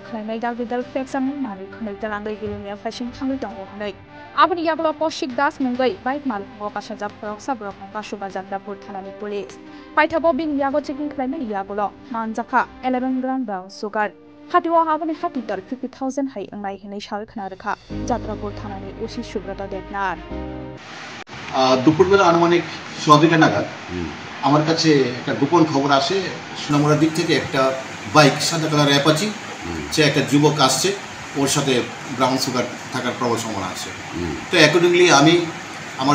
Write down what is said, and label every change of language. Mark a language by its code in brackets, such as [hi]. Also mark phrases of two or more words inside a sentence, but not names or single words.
[trp] khlainai dalbidal flexam mari khnai talangai bilonia fashion thangai tongo hnai aboni yablo Koshik Das mungai bike mal ho kasajak khoroksa brok kasuba Jatrapur thanani police paithabo bin yago checking khlainai yablo manjakha 11 gram [en] brown sugar [trp] hatiwa habani hatidar 50,000 hai angai hinai shawi khna rakha Jatrapur thanani osi Subrata Devnar [bn] দুপুরবেলা আনুমানিক 6:30 নাগাদ আমার কাছে একটা গোপন খবর আসে সোনামুড়ার দিক থেকে একটা বাইক সাদা কালার অ্যাপাচি সে একটা যুবক আসছে ওর সাথে [en] brown sugar [bn] থাকার প্রবল সম্ভাবনা আছে তো অ্যাকর্ডিংলি আমি আমার